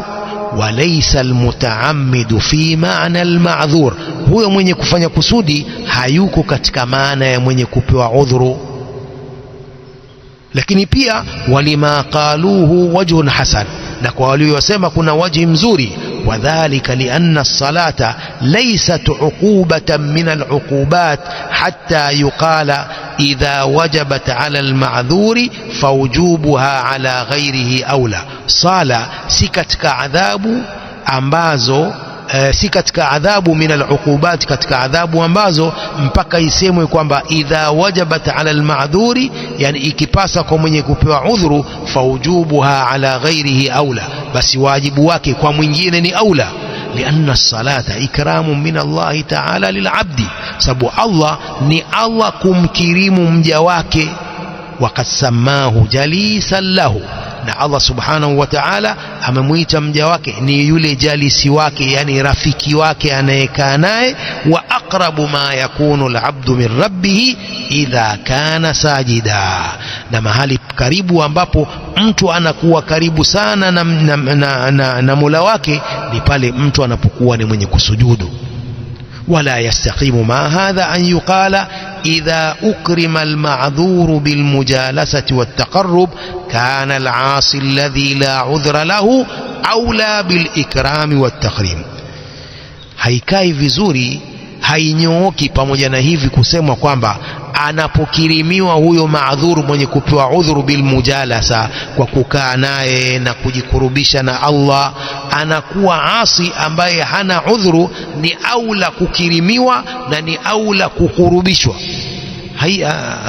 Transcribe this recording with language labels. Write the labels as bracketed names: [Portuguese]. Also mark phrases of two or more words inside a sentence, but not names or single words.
[Arabic] وليس المتعمد في معنى المعذور, [Swahili] huyo mwenye kufanya kusudi hayuko katika maana ya mwenye kupewa udhuru. Lakini pia [Arabic] ولما قالوه وجه حسن, [Swahili] na kwa waliosema kuna waji mzuri. [Arabic] وكذلك لأن الصلاة ليست عقوبة من العقوبات حتى يقال إذا وجبت على المعذور فوجوبها على غيره أولى. [Swahili] Sala si katika adhabu ambazo si katika adhabu [Arabic] من العقوبات, [Swahili] katika adhabu ambazo mpaka isemwe kwamba [Arabic] إذا وجبت على المعذور, [Swahili] yani ikipasa kwa mwenye kupewa udhuru, [Arabic] فوجوبها على غيره أولى, [Swahili] basi wajibu wake kwa mwingine ni aula. [Arabic] لأن الصلاة إكرام من الله تعالى للعبد, [Swahili] sababu Allah ni Allah kumkirimu mja wake. [Arabic] وقد سماه جليسا له, [Swahili] na Allah [Arabic] سبحانه وتعالى [Swahili] amemuita mja wake ni yule jalisi wake, yani rafiki wake anayekaa naye. [Arabic] وأقرب ما يكون العبد من ربه إذا كان ساجدا, [Swahili] na mahali karibu ambapo mtu anakuwa karibu sana na Mola wake ni pale mtu anapokuwa ni mwenye kusujudu. [Arabic] ولا يستقيم مع هذا أن يقال إذا أكرم المعذور بالمجالسة والتقرب كان العاصي الذي لا عذر له أولى بالإكرام والتقريم. [Swahili] haikai vizuri, hainyooki pamoja na hivi kusemwa kwamba anapokirimiwa huyo maadhuru mwenye kupewa udhuru [Arabic] بالمجالسة, [Swahili] kwa kukaa naye na kujikurubisha na Allah, anakuwa asi ambaye hana udhuru, ni aula kukirimiwa na ni aula kukurubishwa.